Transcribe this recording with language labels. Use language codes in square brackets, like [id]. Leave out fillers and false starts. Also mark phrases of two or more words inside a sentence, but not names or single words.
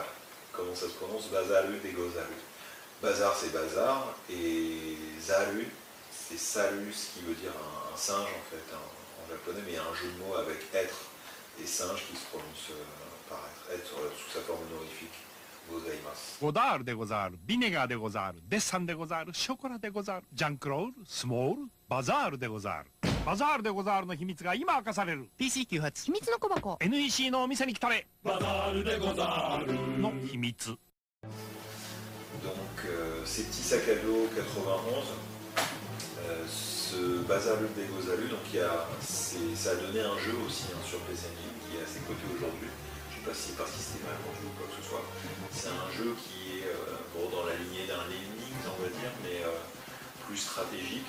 [fr] Comment ça se prononce? Bazaru des Beaux-Arts. Bazar c'est bazar et Zaru c'est salut, ce qui veut dire un singe en fait en japonais, mais il y a un jeu de mots avec être et singe qui se prononce par être sous sa forme honorifique. Gozaimasu. [ja] ゴダールでござる、ビネガーでござる、デッサンでござる、ショコラでござる、ジャンクロール、スモール、バザールでござる。バザールでござるの秘密が今明かされる。PC98 秘密の小箱。NEC のお店に来たれ。バザールでござるの秘密。 [fr] Donc ces petits sacs à dos 91, ce Bazar des Gozalu, donc ça a donné un jeu aussi sur PC Engine qui est à ses côtés aujourd'hui. Je ne sais pas si c'est parce qu'il s'était mal vendu ou quoi que ce soit. C'est un jeu qui est dans la lignée d'un Lemmings, on va dire, mais plus stratégique.